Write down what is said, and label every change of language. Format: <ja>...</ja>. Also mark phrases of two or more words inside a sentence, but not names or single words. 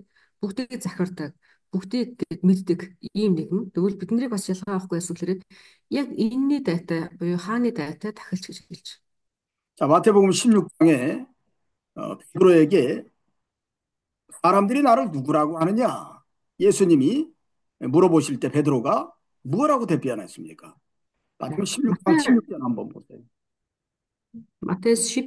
<mn>Бүгдийг захирдаг, бүгдийг мэддэг ийм нэгэн. Тэгвэл биднийг бас ялгаа авахгүй байсан гэхээр яг энэний дайтай буюу хааны дайтай тахилч гэж хэлж.</mn> <ko>자, 마태복음 16장에 베드로에게 사람들이 나를 누구라고 하느냐? 예수님이 물어보실 때 베드로가 뭐라고 대변했습니까? 마태복음 16장</ko> <mn>Матай</mn> <ko>16절 한번 보세요.</ko> <mn>Маттэс 10</mn>